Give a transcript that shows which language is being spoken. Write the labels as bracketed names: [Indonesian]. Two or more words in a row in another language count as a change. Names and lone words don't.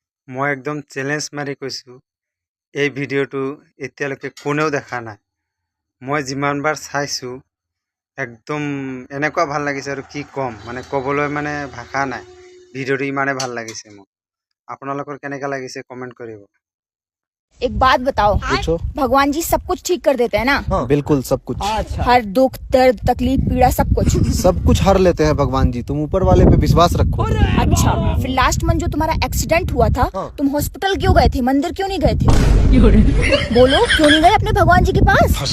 [Assamese] মই একদম চেলেঞ্জ মাৰি কৈছোঁ, এই ভিডিঅ'টো এতিয়ালৈকে কোনেও দেখা নাই। মই যিমানবাৰ চাইছোঁ একদম এনেকুৱা ভাল লাগিছে আৰু কি ক'ম, মানে ক'বলৈ মানে ভাষা নাই। ভিডিঅ'টো ইমানে ভাল লাগিছে মোক। আপোনালোকৰ কেনেকুৱা লাগিছে কমেণ্ট কৰিব। [Hindi] एक बात बताओ, पूछो। भगवान जी सब कुछ ठीक कर देते हैं ना? हाँ, बिल्कुल सब कुछ। हर दुख दर्द तकलीफ पीड़ा सब कुछ। सब कुछ हर लेते हैं भगवान जी, तुम ऊपर वाले पे विश्वास रखो। अच्छा, फिर [English] last month [Hindi] जो तुम्हारा एक्सीडेंट हुआ था, हाँ। तुम हॉस्पिटल क्यों गए थे, मंदिर क्यों नहीं गए थे? बोलो, क्यों नहीं गए अपने भगवान जी के पास?